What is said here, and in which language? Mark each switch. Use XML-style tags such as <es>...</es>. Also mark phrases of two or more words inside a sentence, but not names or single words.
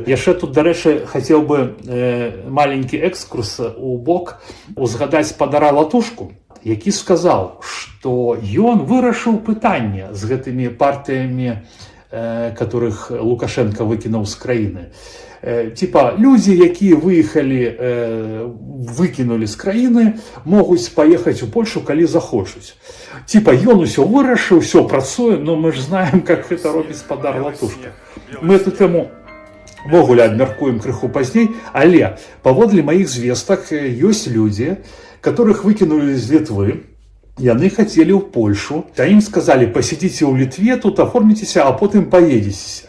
<be>Яшчэ тут, дарэчы, хацеў бы маленькі экскурс у бок узгадаць спадара Латушку, які сказаў, што ён вырашыў пытанне з гэтымі партыямі, которых Лукашенко выкінуў з краіны. Типа, людзі, якія выехалі, выкінулі з краіны, могуць паехаць у Польшу, калі захочуць. Типа, ён усё вырашыў, усё працуе,</be> <ru>но мы ж знаем, как</ru> <be>гэта робіць</be> <ru>спадар Латушка. Мы эту</ru> <be>тэму ввогуле абмяркуем крыху пазней, але паводле маіх звестак ёсць людзі, которых выкінулі з Літвы, яны хацелі ў Польшу, а ім сказалі: пасядзіце ў Літве, тут аформіцеся, а потым паедзеся.</be>